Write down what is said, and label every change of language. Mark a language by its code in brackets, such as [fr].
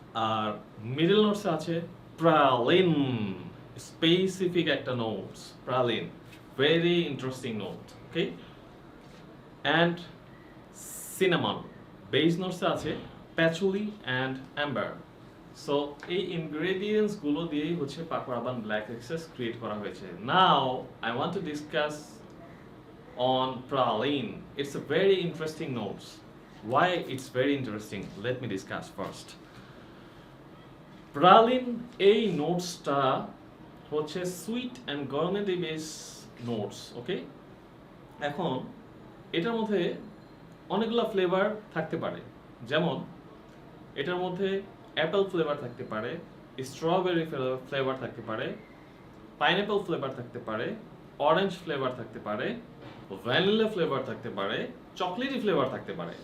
[bn] আর middle নোটসে আছে প্রালিন, specific একটা notes, প্রালিন, very interesting note, okay. And cinnamon. Base নোটসে আছে প্যাচুলি and Amber. So এই ingredients গুলো দিয়েই হচ্ছে পাকো রাবান ব্ল্যাক এক্সেস ক্রিয়েট করা হয়েছে। [en] Now I want to discuss on praline. It's a very interesting notes. Why it's very interesting? Let me discuss first. [bn] প্রালিন এই নোটসটা হচ্ছে sweet and গরমেন্টি base notes, ওকে? এখন এটার মধ্যে অনেকগুলো ফ্লেভার থাকতে পারে, যেমন এটার মধ্যে অ্যাপেল ফ্লেভার থাকতে পারে, স্ট্রবেরি ফ্লেভার থাকতে পারে, পাইনঅ্যাপেল ফ্লেভার থাকতে পারে, অরেঞ্জ ফ্লেভার থাকতে পারে, ভ্যানিলা ফ্লেভার থাকতে পারে, চকলেটি ফ্লেভার থাকতে পারে।